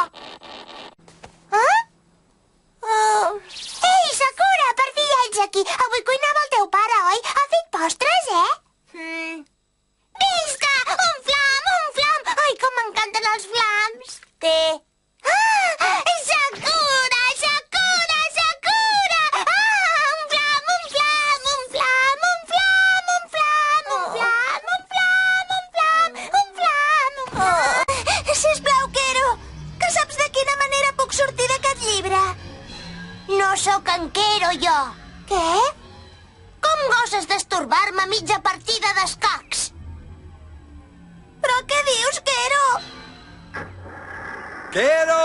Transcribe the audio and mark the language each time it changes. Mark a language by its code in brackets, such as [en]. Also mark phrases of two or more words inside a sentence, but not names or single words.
[ca] Ei, Sakura, per fi ja ets aquí. Avui cuinava el teu pare, oi? Ha fet postres, Visca! Un flam, un flam! Ai, com m'encanten els flams. Sakura, Sakura, Sakura! Un flam, un flam, un flam, un flam, un flam, un flam, un flam, un flam, un flam. Sisplau, Kero, que saps de quina manera puc sortir d'aquest llibre? No sóc en Kero, jo. Què? Com goses destorbar-me a mitja partida d'escacs? Però què dius, Kero? Kero!